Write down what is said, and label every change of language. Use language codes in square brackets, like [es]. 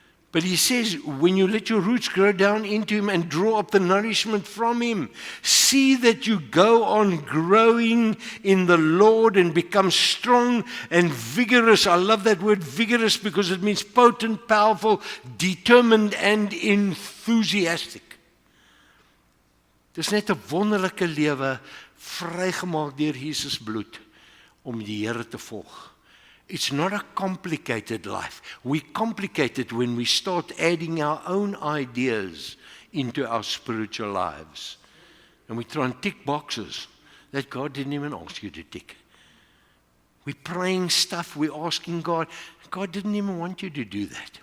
[en] But he says, when you let your roots grow down into him and draw up the nourishment from him, see that you go on growing in the Lord and become strong and vigorous. I love that word vigorous because it means potent, powerful, determined and enthusiastic. [af] Dis net 'n wonderlike lewe, vrygemaak deur Jesus bloed om die Here te volg. [en] It's not a complicated life. We complicate it when we start adding our own ideas into our spiritual lives. And we try and tick boxes that God didn't even ask you to tick. We're praying stuff, we're asking God. God didn't even want you to do that.